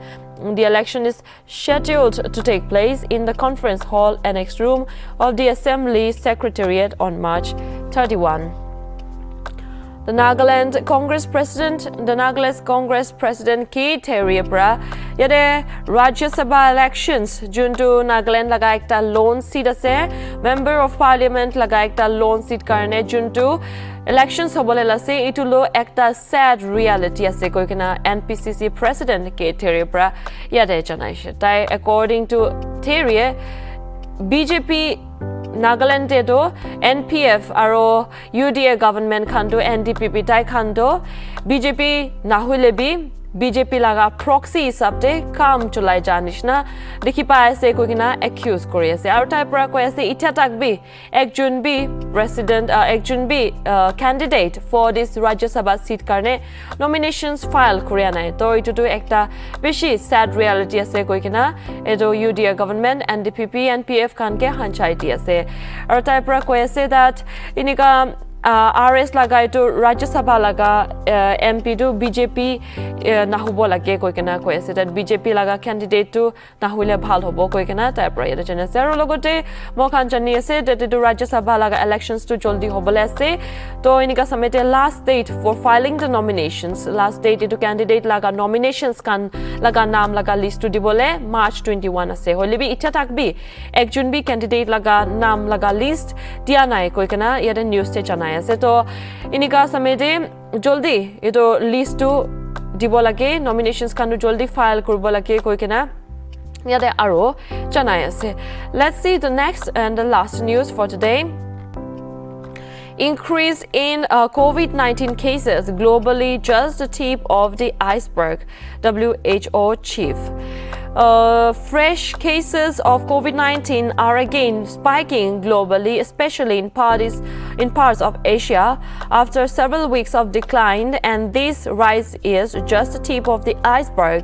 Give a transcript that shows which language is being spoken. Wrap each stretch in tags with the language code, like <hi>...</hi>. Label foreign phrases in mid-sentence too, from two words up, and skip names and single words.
<en>The election is scheduled to take place in the conference hall annex room of the Assembly Secretariat on March 31. The Nagaland Congress President K.</en> <nag>Terry Bra yade</nag> <en>Rajya Sabha elections</en> <nag>juntu Nagaland laga ekta lone seat ase</nag> <en>member of parliament</en> <nag>laga ekta lone seat karne juntu elections hobole lase itulo ekta</nag> <en>sad reality</en> <nag>ase koikena NPCC President K. Terry Bra yade janaishe tai</nag> <en>according to</en> <nag>Terry BJP Nagaland do NPF aro UDA government khando NDPP tai khando BJP nahulebi BJP laga proxy hisabte kam chulai janishna dekhi pai ase koikina accuse kori ase aru tai pura koi ase itya takbi ekjon bi president ekjon bi</nag> <en>candidate for this Rajya Sabha seat</en> <nag>karne</nag> <en>nominations file</en> <nag>koria nai to itu to ekta beshi</nag> <en>sad reality</en> <nag>ase koikina edo UDA government NDPP NPF khan ke hanchai ti ase aru tai pura koi ase that inika RS laga etu Rajya Sabha laga MP to BJP nahubo lage koikena koi ase that BJP laga candidate to nahule bhal hobo koikena tar pra yada jane ase aru logote mokhan jani ase that etu Rajya Sabha laga elections to joldi hobole ase to inika samete</nag> <en>last date for filing the nominations last</en> <nag>date etu candidate laga nominations kan laga naam laga list to dibole March 21 ase hoile bi icha takbi ekjon bi candidate laga naam laga list dia nai koikena yada news te janai ase to inika samete joldi etu list to dibo lage nominations kanu joldi file kurbo lage koikena yade aro janai ase.</nag> <en>Let's see the next and the last news for today. Increase in COVID-19 cases globally, just the tip of the iceberg, WHO chief. Fresh cases of COVID-19 are again spiking globally, especially in parts of Asia, after several weeks of decline, and this rise is just the tip of the iceberg.</en>